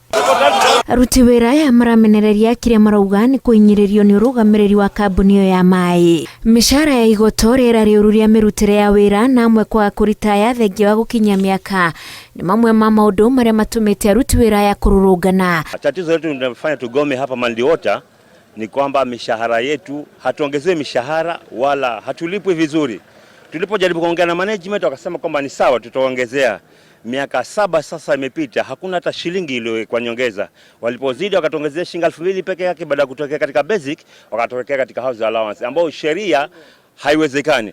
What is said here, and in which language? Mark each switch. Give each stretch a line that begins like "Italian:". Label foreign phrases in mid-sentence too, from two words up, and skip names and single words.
Kikuyu: Aruti wĩra aya maramenereria kĩrĩa marauga nĩ kũhinyĩrĩrio nĩ ũrũgamĩrĩri wa kambuni ĩyo ya maaĩ. Mĩcaara ya igoto, rĩera rĩũru rĩa mĩrutĩre ya wĩra na amwe kwaga kũritaya thengia wa gũkinyia mĩaka nĩ mamwe ma maũndũ marĩa matũmĩte aruti wĩra aya kũrũrũngana.
Swahili: Tatizo letu linafanya tugome hapa Malindi Water ni kwamba mishahara yetu hatuongezewi mishahara wala hatulipwi vizuri. Tulipojaribu kuongea na management wakasema kwamba ni sawa tutaongezea. Miaka 7 sasa imepita, hakuna hata shilingi ile kwa nyongeza. Walipozidi wakatuongezea shilingi 2000 peke yake baada ya kutokea katika basic wakatokea katika
English: house allowance
Swahili: ambao sheria haiwezekani.